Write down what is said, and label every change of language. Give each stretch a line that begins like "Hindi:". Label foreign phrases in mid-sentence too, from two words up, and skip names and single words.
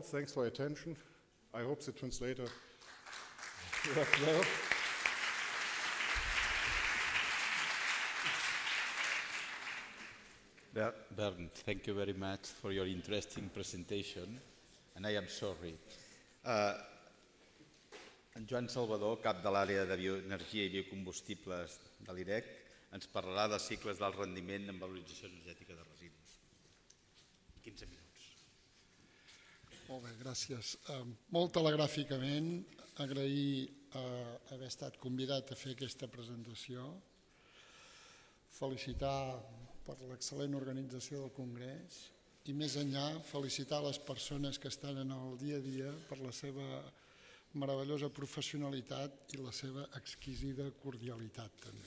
English: Thanks for your attention. I hope the translator worked well. Bernd, thank you very much for your interesting presentation, and I am sorry.
Catalan: En Joan Salvador, cap de l'àrea de bioenergia i biocombustibles de l'IREC, ens parlarà dels cicles del rendiment en valorització energètica de residus. 15 minuts. Molt bé, gràcies. Molt telegràficament, agrair haver estat convidat a fer aquesta presentació, felicitar per l'excel·lent organització del Congrés i més enllà felicitar les persones que estan en el dia a dia per la seva meravellosa professionalitat i la seva exquisida cordialitat també.